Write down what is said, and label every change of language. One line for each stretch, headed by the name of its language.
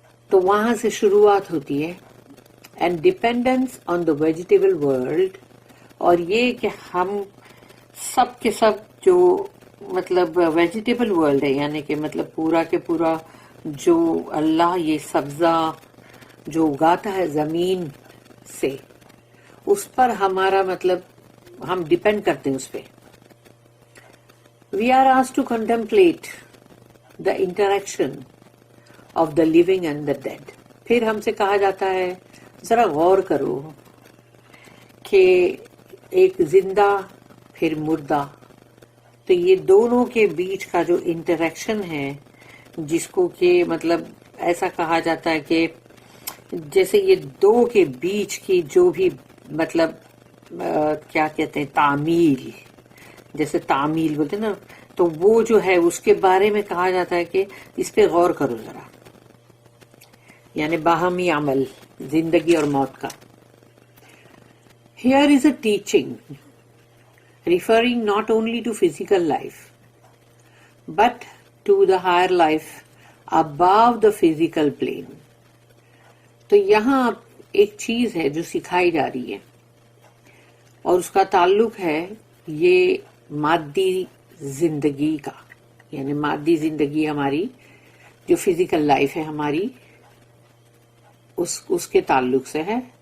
Urdu: تو وہاں سے شروعات ہوتی ہے.
English: and dependence on the vegetable world,
Urdu: اور یہ کہ ہم سب کے سب جو مطلب ویجیٹیبل ورلڈ ہے، یعنی کہ مطلب پورا کے پورا جو اللہ یہ سبزہ جو اگاتا ہے زمین سے، اس پر ہمارا مطلب ہم ڈیپینڈ کرتے ہیں اس پہ.
English: We are asked to contemplate the interaction of the living and the dead.
Urdu: پھر ہم سے کہا جاتا ہے ذرا غور کرو کہ ایک زندہ پھر مردہ، تو یہ دونوں کے بیچ کا جو انٹریکشن ہے، جس کو کہ مطلب ایسا کہا جاتا ہے کہ جیسے یہ دو کے بیچ کی جو بھی مطلب کیا کہتے ہیں تعمیل، جیسے تعمیل بولتے ہیں نا، تو وہ جو ہے اس کے بارے میں کہا جاتا ہے کہ اس پہ غور کرو ذرا، یعنی باہمی عمل زندگی اور موت کا.
English: Here is a teaching referring not only to physical life but to the higher life above the physical plane.
Urdu: تو یہاں ایک چیز ہے جو سکھائی جا رہی ہے اور اس کا تعلق ہے یہ مادی زندگی کا، یعنی مادی زندگی ہماری جو فزیکل لائف ہے ہماری اس کے تعلق سے ہے.